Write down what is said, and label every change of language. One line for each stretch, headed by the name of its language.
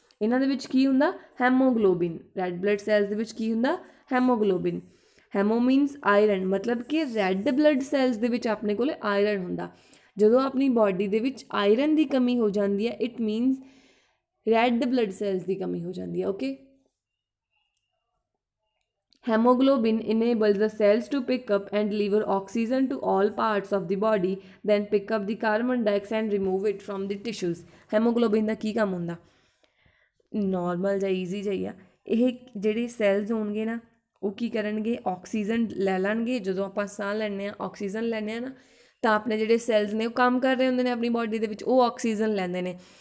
Punjabi: ਇਹਨਾਂ ਦੇ ਵਿੱਚ ਕੀ ਹੁੰਦਾ, ਹੈਮੋਗਲੋਬਿਨ। ਰੈੱਡ ਬਲੱਡ ਸੈਲਸ ਦੇ ਵਿੱਚ ਕੀ ਹੁੰਦਾ, ਹੈਮੋਗਲੋਬਿਨ। ਹੈਮੋ ਮੀਨਸ ਆਇਰਨ, ਮਤਲਬ ਕਿ ਰੈੱਡ ਬਲੱਡ ਸੈਲਸ ਦੇ ਵਿੱਚ ਆਪਣੇ ਕੋਲ ਆਇਰਨ ਹੁੰਦਾ। ਜਦੋਂ ਆਪਣੀ ਬਾਡੀ ਦੇ ਵਿੱਚ ਆਇਰਨ ਦੀ ਕਮੀ ਹੋ ਜਾਂਦੀ ਹੈ, it means red blood cells ਦੀ ਕਮੀ ਹੋ ਜਾਂਦੀ ਹੈ, okay.
English: Hemoglobin enables the cells to pick up and deliver oxygen to all parts of the body, then pick up the carbon dioxide and remove it from the tissues.
Punjabi: Hemoglobin ਦਾ ਕੀ ਕੰਮ ਹੁੰਦਾ, normal ਜਾਂ easy ਜਿਹਾ ਹੀ ਆ। ਇਹ ਜਿਹੜੇ cells ਹੋਣਗੇ ਨਾ ਉਹ ਕੀ ਕਰਨਗੇ, ਆਕਸੀਜਨ ਲੈ ਲੈਣਗੇ। ਜਦੋਂ ਆਪਾਂ ਸਾਹ ਲੈਂਦੇ ਹਾਂ, ਆਕਸੀਜਨ ਲੈਂਦੇ ਹਾਂ ਨਾ, ਤਾਂ ਆਪਣੇ ਜਿਹੜੇ ਸੈਲਸ ਨੇ ਉਹ ਕੰਮ ਕਰ ਰਹੇ ਹੁੰਦੇ ਨੇ ਆਪਣੀ ਬਾਡੀ ਦੇ ਵਿੱਚ, ਉਹ ਆਕਸੀਜਨ ਲੈਂਦੇ ਨੇ।